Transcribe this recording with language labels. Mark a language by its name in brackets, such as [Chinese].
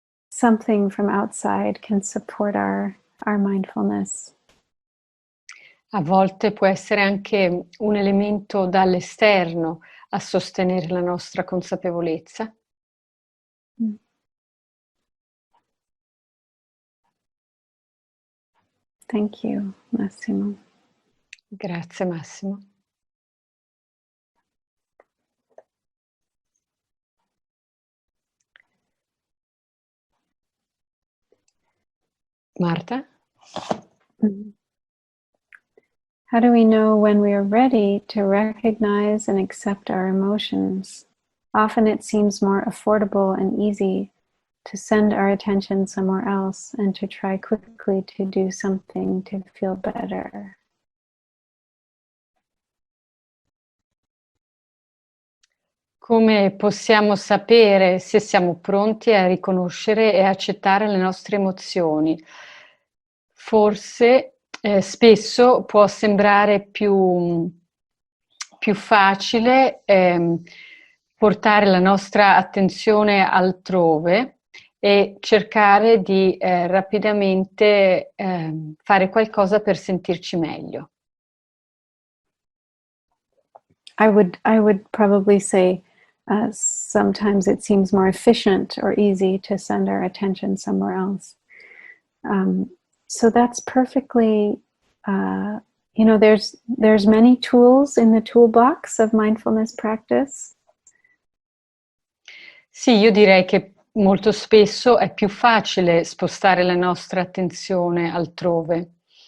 [English] something from outside can support our mindfulness. [Italian] A volte può essere anche un elemento dall'esterno a sostenere la nostra consapevolezza. [English] Thank you, Massimo. [Italian] Grazie Massimo. Marta? [English] How do we know when we are ready to recognize and accept our emotions? Often it seems more affordable and easy to send our attention somewhere else and to try quickly to do something to feel better. [Italian] Come possiamo sapere se siamo pronti a riconoscere e accettare le nostre emozioni? Forse spesso può sembrare più facile portare la nostra attenzione altrove e cercare di rapidamente fare qualcosa per sentirci meglio. [English] I would probably say sometimes it seems more efficient or easy to send our attention somewhere else. So that's perfectly, there's many tools in the toolbox of mindfulness practice. [Italian] Sì, io direi che molto spesso è più facile spostare la nostra attenzione altrove.